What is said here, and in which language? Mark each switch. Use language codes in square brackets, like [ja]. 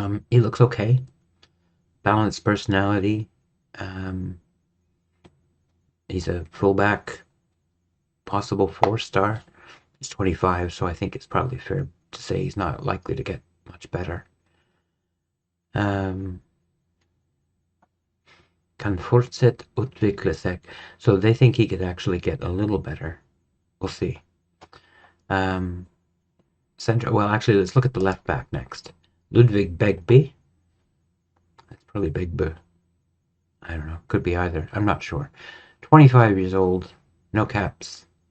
[en] He looks okay. Balanced personality. He's a fullback, possible 4-star. He's 25, so I think it's probably fair to say he's not likely to get much better. [no] Kan fortsatt utvikle seg. [en] So they think he could actually get a little better. We'll see. Well, actually, let's look at the left back next. Ludvig Begby. That's probably Begby. I don't know. Could be either. I'm not sure. 25 years old. No caps.